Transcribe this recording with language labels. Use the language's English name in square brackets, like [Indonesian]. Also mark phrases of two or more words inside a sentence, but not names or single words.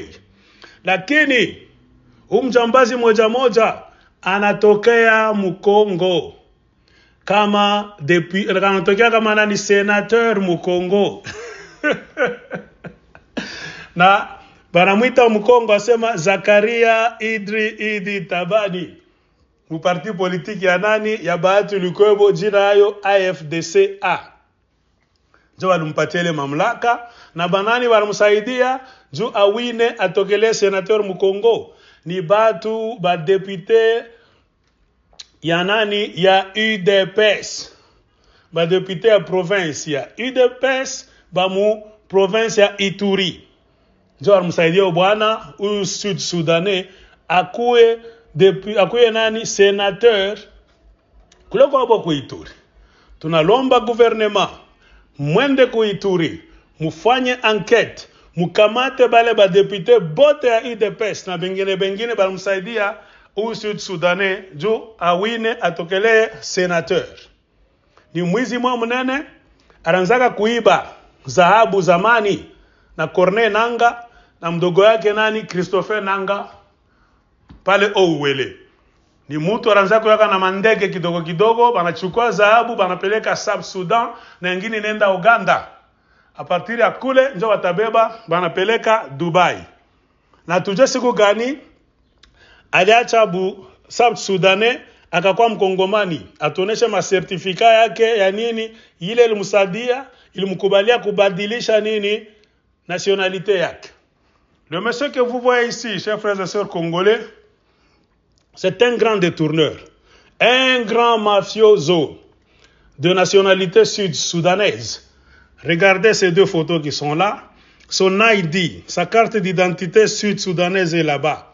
[Swahili] Lakini huyu mjambazi moja anatokea Mukongo kama anatokea kama nani senateur Mukongo. Na banamuita Mukongo asema Zakaria Idi Tabani. Mu [French] parti politique [Swahili] ya nani ya Bahati Lukwebo, jina hayo AFDCA. Jo alimpatia mamlaka na banani wanamsaidia juu awine atokele senateur Mukongo. Ni batu ba député ya nani ya UDPS. Ba député ya province ya UDPS ba mu province ya Ituri. Jo msaidia bwana huyu Sud-Soudanais akuwe nani sénateur kule kwa kwa Ituri. Tunalomba gouvernement mwende ku Ituri, mufanye enquête, mukamate bale ba député bote ya UDPS na bengine balimsaidia huyu Sud-Soudanais juu awine atokele sénateur. Ni mwizi mwa mnene aranzaka kuiba dhahabu zamani na Corneille Nanga na mdogo yake nani Christopher Nanga pale Owele. Ni mtu aranzaka kuyaka na mandege kidogo banachukua dhahabu banapeleka South Sudan na nyingine nenda Uganda. [French] A partir [Swahili] ya kule njo watabeba banapeleka Dubai. Na tuje siku gani aliacha South Sudanais akakuwa mkongomani, atoneshe masertifika yake ya nini, ile ilimsaidia, ilimkubalia kubadilisha nini nationalité yak. [French] Le monsieur que vous voyez ici, chers frères et sœurs congolais, c'est un grand détourneur, un grand mafioso de nationalité sud-soudanaise. Regardez ces deux photos qui sont là. Son ID, sa carte d'identité sud-soudanaise est là-bas.